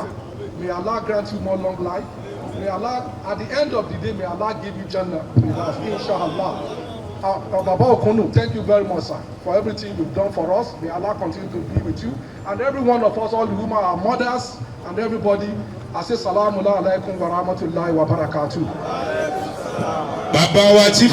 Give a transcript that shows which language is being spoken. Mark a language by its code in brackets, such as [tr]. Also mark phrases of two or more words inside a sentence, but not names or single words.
[en] May Allah grant you more long life. May Allah, at the end of the day, may Allah give you Jannah. Inshallah. Baba Okunu, thank you very much, sir, for everything you've done for us. May Allah continue to be with you. And every one of us, all the women, our mothers, and everybody, I say [ar] السلام عليكم ورحمة الله وبركاته. [yo] bàbá wa tí